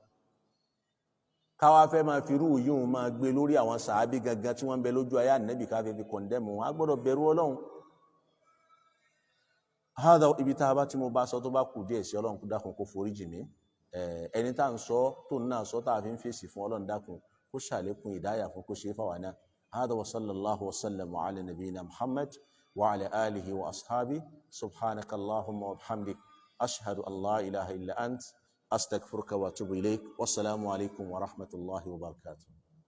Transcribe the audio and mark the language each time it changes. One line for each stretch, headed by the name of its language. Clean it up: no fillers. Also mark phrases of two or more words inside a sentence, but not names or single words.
Yoruba: káwá fẹ́ máa fi irú yìí máa gbé lórí àwọn sàábì gangan tí wọ́n ń bẹ lójú ayé ànábì ká fẹ́ fi kọ̀ndẹ́mù wọn á gbọ́dọ̀ bẹ̀rù Ọlọ́run hádà ibi tá a bá tí mo bá sọ tó bá kù díẹ̀ sí Ọlọ́run kó dákun kó forí jì mí ẹni tá à ń sọ tó ń náà sọ tá a fi ń fèsì fún Ọlọ́run dákun kó ṣàlékún ìdáyà fún kó ṣe é fáwọn náà hádà
Arabic: وصلى الله وسلم على نبينا محمد وعلى آله وأصحابه سبحانك اللهم وبحمدك أشهد أن لا إله إلا أنت أستغفرك وأتوب إليك والسلام عليكم ورحمة الله وبركاته.